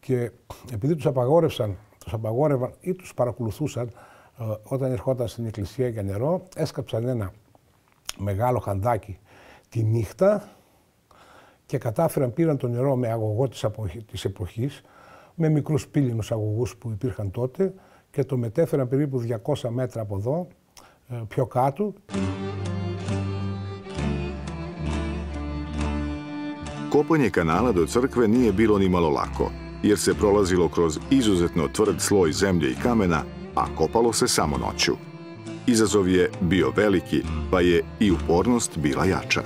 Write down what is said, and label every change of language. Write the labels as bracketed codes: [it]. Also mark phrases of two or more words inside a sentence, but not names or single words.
[el] Και επειδή τους απαγόρευαν ή τους παρακολουθούσαν όταν ερχόταν στην εκκλησία για νερό, έσκαψαν ένα μεγάλο χαντάκι τη νύχτα και πήραν το νερό με αγωγό της εποχής, με μικρούς πύληνους αγωγούς που υπήρχαν τότε και το μετέφεραν περίπου 200 μέτρα από εδώ, πιο katu. [sr] Kopanje kanala do crkve nije bilo ni malo lako, jer se prolazilo kroz izuzetno tvrd sloj zemlje i kamena, a kopalo se samo noću. Izazov je bio veliki, pa je i upornost bila jača.